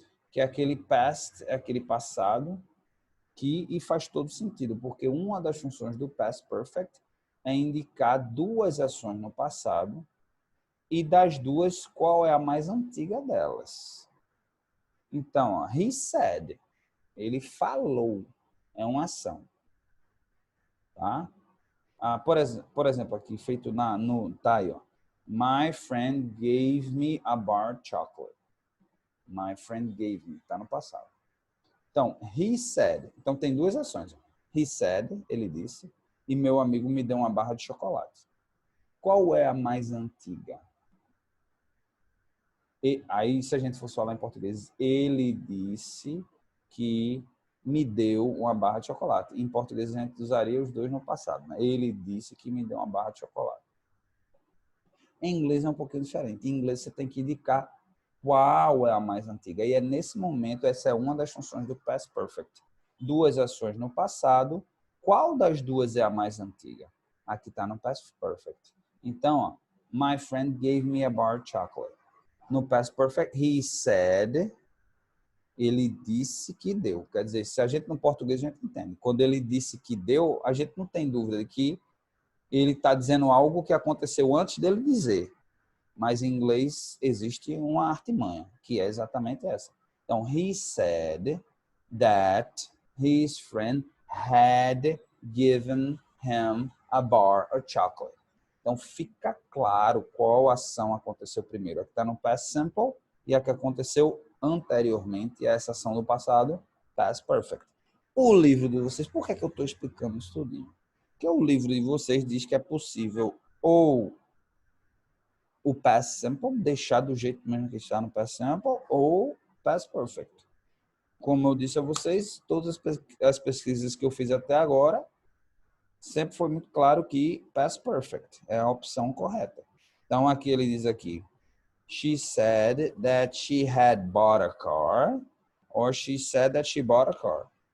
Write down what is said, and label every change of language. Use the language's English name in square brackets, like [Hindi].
[Portuguese] Que é aquele past, é aquele passado, e faz todo sentido, porque uma das funções do past perfect é indicar duas ações no passado, e das duas, qual é a mais antiga delas. Então, ó, he said, ele falou, é uma ação. Tá? Por exemplo, aqui, feito tá aí, ó. [English] My friend gave me a bar chocolate. My friend gave me, tá no passado. [Portuguese] Então, he said. Então, tem duas ações. He said, ele disse, e meu amigo me deu uma barra de chocolate. Qual é a mais antiga? E aí, se a gente fosse falar em português, ele disse que me deu uma barra de chocolate. Em português, a gente usaria os dois no passado. Né? Ele disse que me deu uma barra de chocolate. Em inglês é um pouquinho diferente. Em inglês, você tem que indicar qual é a mais antiga. E é nesse momento, essa é uma das funções do past perfect. Duas ações no passado. Qual das duas é a mais antiga? Aqui está no past perfect. [English] Então, ó, my friend gave me a bar of chocolate. [Portuguese] No past perfect, he said, ele disse que deu. Quer dizer, se a gente no português a gente entende. Quando ele disse que deu, a gente não tem dúvida de que ele está dizendo algo que aconteceu antes dele dizer. Mas em inglês existe uma artimanha, que é exatamente essa. [English] Então, he said that his friend had given him a bar of chocolate. [Portuguese] Então, fica claro qual ação aconteceu primeiro. A que está no past simple e a que aconteceu anteriormente a essa ação do passado, past perfect. O livro de vocês, por que eu estou explicando isso tudinho? Porque o livro de vocês diz que é possível ou o past simple, deixar do jeito mesmo que está no past simple, ou past perfect. Como eu disse a vocês, todas as pesquisas que eu fiz até agora, sempre foi muito claro que past perfect é a opção correta. [English] Então, aqui ele diz aqui, she said that she had bought a car, or she said that she bought a car.